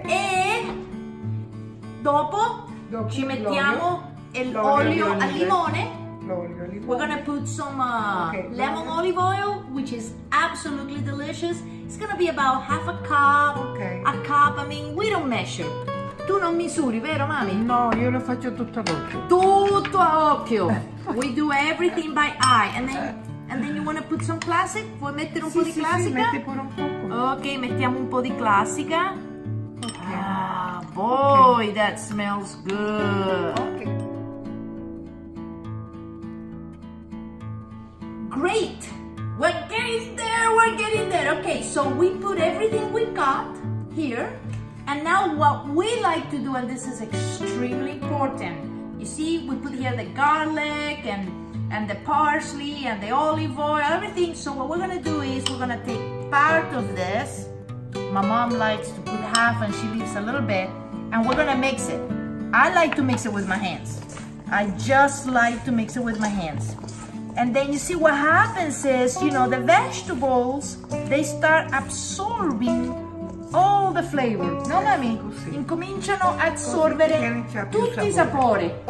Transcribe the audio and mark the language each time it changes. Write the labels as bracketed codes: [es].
[it] E dopo ci mettiamo l'olio al limone. L'olio al limone. [en] We're gonna put some lemon olive oil, which is absolutely delicious. It's gonna be about half a cup, a cup. I mean, we don't measure. [it] Tu non misuri, vero, mami? No, io lo faccio tutto ad occhio. Tutto a occhio. [en] We do everything by eye. And then you wanna put some classic? [it] Vuoi mettere un po' di classica? Sì, metti pure un poco. Ok, mettiamo un po' di classica. [en] Ah, boy, that smells good. Ok. Great! We're getting there, we're getting there. Okay, so we put everything we got here. And now what we like to do, and this is extremely important. You see, we put here the garlic and the parsley and the olive oil, everything. So what we're gonna do is we're gonna take part of this. My mom likes to put half and she leaves a little bit. And we're gonna mix it. I like to mix it with my hands. I just like to mix it with my hands. And then you see what happens is, you know, the vegetables, they start absorbing all the flavor. [it] No, mami? Incominciano a assorbere tutti i sapori.